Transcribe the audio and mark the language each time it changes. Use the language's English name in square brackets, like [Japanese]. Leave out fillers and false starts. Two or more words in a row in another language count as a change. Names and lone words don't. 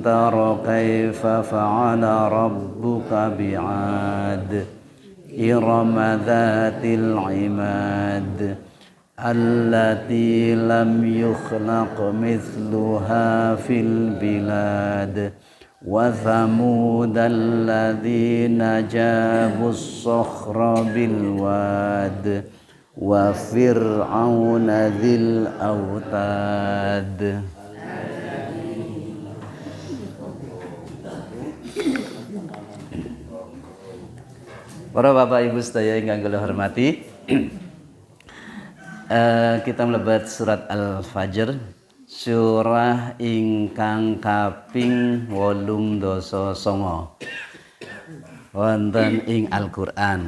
[Arabic] تر كيف فعل ربك بعاد إرم ذات العماد التي لم يخلق مثلها في البلاد وثمود الذين جابوا الصخر بالواد وفرعون ذي الأوتاد. [Javanese] Para bapak ibu sedaya ingkang kula hormati, kita mlebet surat Al-Fajr, surah ingkang kaping 89 wonten ing Al-Qur'an.